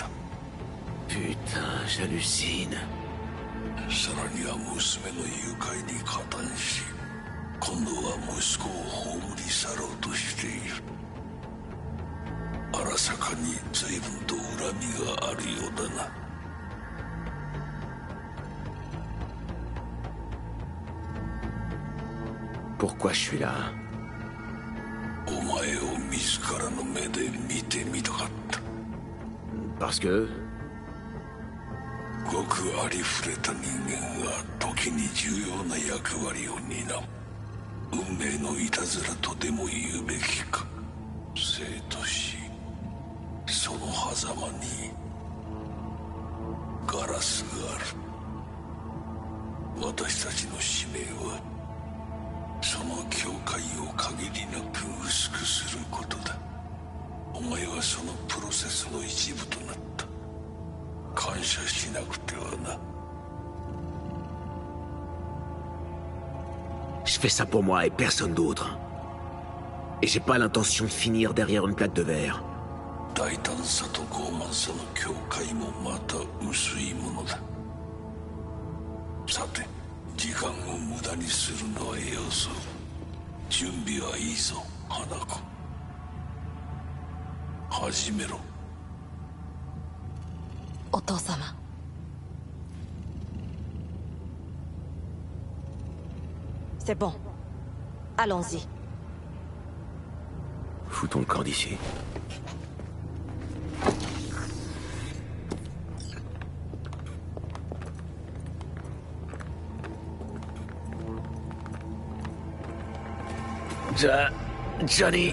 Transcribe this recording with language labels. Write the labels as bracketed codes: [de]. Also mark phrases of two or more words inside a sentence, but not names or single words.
[fr] Putain, j'hallucine. [ja] さらには娘の誘拐に加担し、今度は息子を葬り去ろうとしている。荒坂に随分と恨みがあるようだな。 [fr] Pourquoi je suis là? [ja] お前を自らの目で見てみたかった。 [fr] Parce que... [ja] ごくありふれた人間が時に重要な役割を担う。運命のいたずらとでも言うべきか。生と死、その狭間にガラスがある。私たちの使命はその境界を限りなく薄くすることだ。お前はそのプロセスの一部となった。感謝しなくてはな。 [fr] Je fais ça pour moi et personne d'autre. Et j'ai pas l'intention de finir derrière une plaque de verre. [ja] 大胆さと傲慢さの境界もまた薄いものだ。さて、時間を無駄にするのはよそう。準備はいいぞ、花子。始めろ。お父様、 [fr] C'est bon. Allons-y. Foutons le camp d'ici. Johnny...